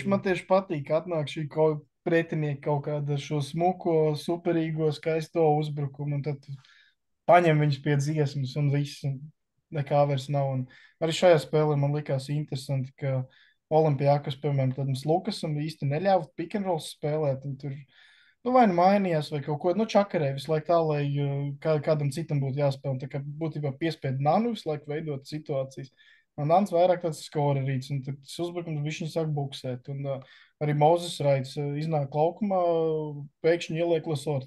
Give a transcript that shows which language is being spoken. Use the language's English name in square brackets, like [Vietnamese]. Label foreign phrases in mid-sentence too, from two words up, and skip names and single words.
[Latvian] tieši patīk, ka atnāk šī pretinieka kaut kāda šo smuko, superīgo, skaisto uzbrukumu, un tad paņem viņus pie dziesmas, un viss, un nekā vairs nav. Un arī šajā spēlē man likās interesanti, ka Olimpijākas, piemēram, tādam Lukasam īsti neļāva [English] pick and roll [Latvian] spēlēt, un tur vai nu mainījās, vai kaut ko, čakarē visu laiku tā, lai kādam citam būtu jāspēlē. Tā kā būtībā piespied Nanu visu laiku veidot situācijas. Un Nans vairāk tāds skorerīts, un tad tas uzbrukums viņš sāk buksēt. Un arī Mozes Raits iznāk laukumā, pēkšņi ieliek Lesortu.